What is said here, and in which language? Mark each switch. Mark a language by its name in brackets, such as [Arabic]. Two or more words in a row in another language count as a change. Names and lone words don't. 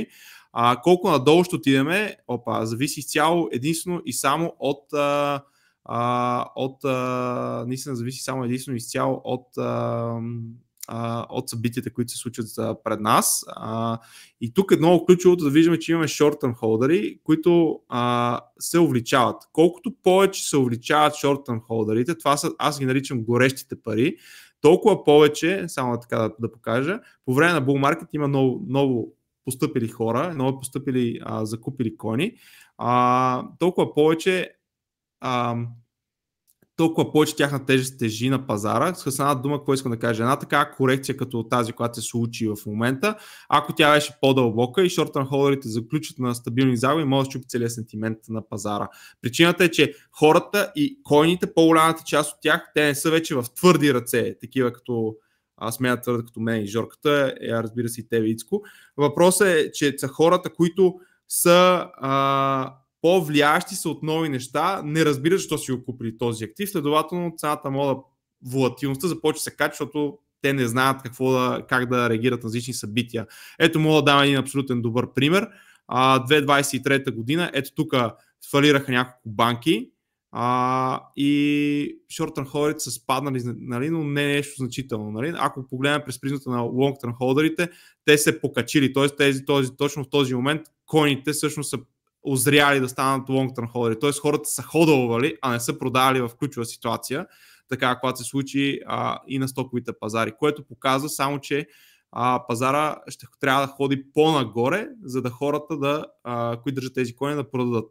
[Bulgarian] Колко надолу ще отидеме, зависи изцяло единствено и само наистина зависи само единствено изцяло от събитията, които се случват пред нас. И тук е много ключовото да виждаме, че имаме short-term холдери, които се увеличават. Колкото повече се увеличават short-term холдерите, това са, аз ги наричам горещите пари, толкова повече, само така да покажа, по време на [English] bull market [Bulgarian] има ново постъпили хора, ново постъпили закупили коини, толкова повече тяхна тежест тежи на пазара. С една дума, какво искам да кажа? Една така корекция като тази, която се случи в момента, ако тя беше по-дълбока и short-term холдерите заключат на стабилни загуби, може да чупи целият сентимент на пазара. Причината е, че хората и койните, по-голямата част от тях, те не са вече в твърди ръце, такива като смея твърда като мен и Жорката, разбира се и тебе, Ицко. Въпросът е, че са хората, които са по-влияещи са от нови неща, не разбират защо си го купили този актив, следователно цената волатилността започва да се качва, защото те не знаят как да реагират на различни събития. Ето мога да дам един абсолютен добър пример. 2023 година, ето тук фалираха няколко банки и short-term холдерите са спаднали, нали, но не е нещо значително. Нали. Ако погледнем през призмата на long-term холдерите, те се покачили, т.е. точно в този момент койните всъщност са озряли да станат long-term холдери. Т.е. хората са ходълвали, а не са продавали в ключова ситуация, така когато се случи и на стоковите пазари, което показва само, че пазара ще трябва да ходи по-нагоре, за да хората, които държат тези коини, да продадат.